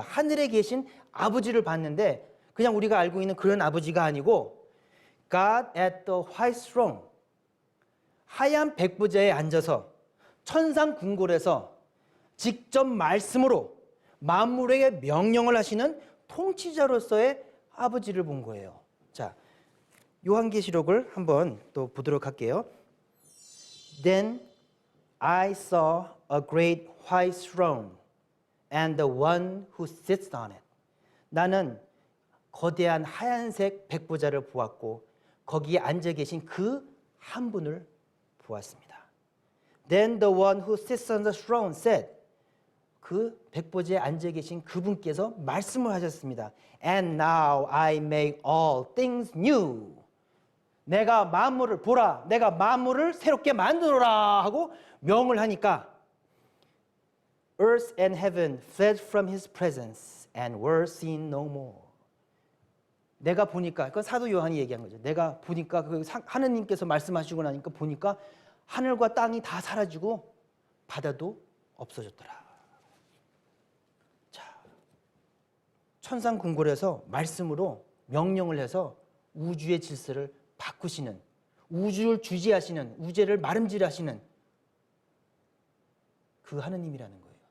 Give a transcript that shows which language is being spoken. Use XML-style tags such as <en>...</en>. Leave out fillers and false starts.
<ko>하늘에 계신 아버지를 봤는데 그냥 우리가 알고 있는 그런 아버지가 아니고</ko> <en>God at the white throne,</en> <ko>하얀 백보좌에 앉아서 천상 궁궐에서 직접 말씀으로 만물에게 명령을 하시는 통치자로서의 아버지를 본 거예요. 자, 요한계시록을 한번 또 보도록 할게요.</ko> <en>Then I saw a great white throne and the one who sits on it.</en> <ko>나는 거대한 하얀색 백보자를 보았고 거기에 앉아 계신 그 한 분을 보았습니다.</ko> <en>Then the one who sits on the throne said,</en> <ko>그 백보자에 앉아 계신 그분께서 말씀을 하셨습니다.</ko> <en>And now I make all things new.</en> <ko>내가 만물을 보라, 내가 만물을 새롭게 만들어라 하고 명을 하니까</ko> <en>Earth and heaven fled from his presence and were seen no more.</en> <ko>내가 보니까, 그건 사도 요한이 얘기한 거죠. 내가 보니까 그 하느님께서 말씀하시고 나니까 보니까 하늘과 땅이 다 사라지고 바다도 없어졌더라. 자, 천상궁궐에서 말씀으로 명령을 해서 우주의 질서를 바꾸시는, 우주를 주지하시는, 우주를 마름질하시는 그 하느님이라는 거예요.</ko>